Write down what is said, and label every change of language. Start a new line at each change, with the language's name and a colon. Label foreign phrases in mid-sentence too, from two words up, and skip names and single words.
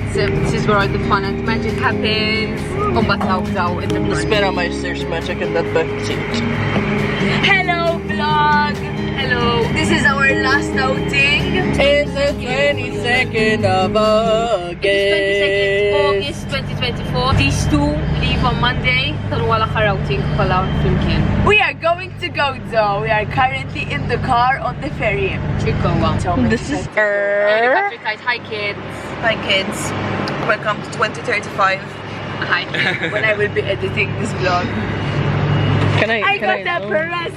English: This is where all the fun and magic happens. Daw in the front.
Maltese: Spera ma jsirx magic
English: in that back seat. Hello vlog. Hello. This is our last outing. It's the 22nd of August. 22nd August 2024. These two leave on Monday.
Maltese: Tarwa l-aħħar outing kollha flimkien.
English: We are going to Gozo. We are currently in the car on the ferry. Chikowa. This is Hi kids. Hi kids, welcome to 2035. Hi. When I will be editing this vlog. I got a present!